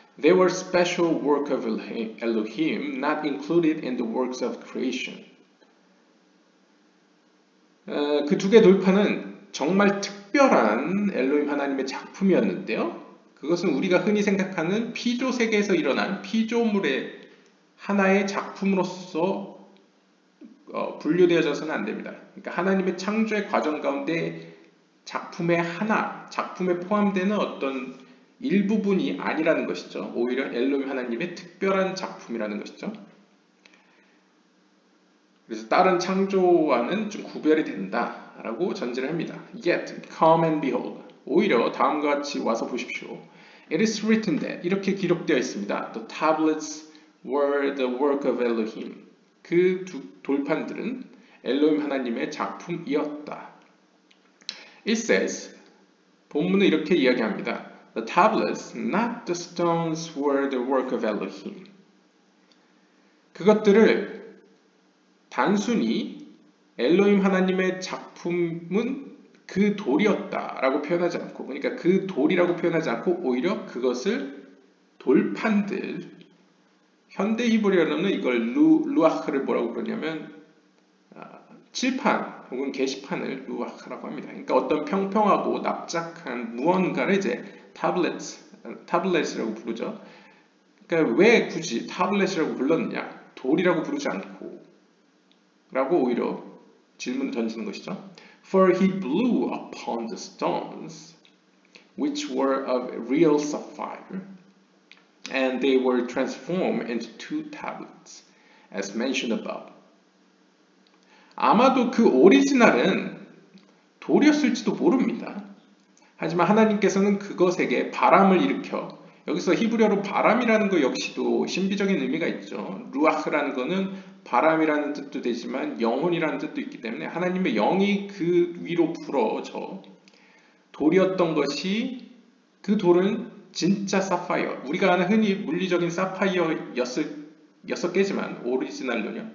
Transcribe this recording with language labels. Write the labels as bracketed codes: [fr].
[en] They were special work of Elohim, not included in the works of creation. [ko] 그 두 개의 돌판은 정말 특별한 엘로힘 하나님의 작품이었는데요. 그것은 우리가 흔히 생각하는 피조 세계에서 일어난 피조물의 하나의 작품으로서 분류되어져서는 안 됩니다. 그러니까 하나님의 창조의 과정 가운데 작품의 하나, 작품에 포함되는 어떤 일부분이 아니라는 것이죠. 오히려 엘로힘 하나님의 특별한 작품이라는 것이죠. 그래서 다른 창조와는 좀 구별이 된다라고 전제를 합니다. [en] Yet, come and behold. [ko] 오히려 다음과 같이 와서 보십시오. [en] It is written that [ko] 이렇게 기록되어 있습니다. [en] The tablets were the work of Elohim. [ko] 그 두 돌판들은 엘로힘 하나님의 작품이었다. [en] It says, [ko] 본문은 이렇게 이야기합니다. [en] The tablets, not the stones, were the work of Elohim. [ko] 그것들을 단순히 엘로힘 하나님의 작품은 그 돌이었다라고 표현하지 않고, 그러니까 그 돌이라고 표현하지 않고 오히려 그것을 돌판들, 현대 히브리어로는 이걸 루아흐를 뭐라고 그러냐면 칠판 혹은 게시판을 루아흐라고 합니다. 그러니까 어떤 평평하고 납작한 무언가를 이제 타블렛이라고 부르죠. 그러니까 왜 굳이 타블렛이라고 불렀느냐? 돌이라고 부르지 않고 라고 오히려 질문을 던지는 것이죠. [en] For he blew upon the stones which were of real sapphire and they were transformed into two tablets as mentioned above. [ko] 아마도 그 오리지널은 돌이었을지도 모릅니다. 하지만 하나님께서는 그것에게 바람을 일으켜 여기서 히브리어로 바람이라는 것 역시도 신비적인 의미가 있죠. 루아흐라는 것은 바람이라는 뜻도 되지만 영혼이라는 뜻도 있기 때문에 하나님의 영이 그 위로 불어져 돌이었던 것이 그 돌은 진짜 사파이어 우리가 아는 흔히 물리적인 사파이어였겠지만 오리지널로는요.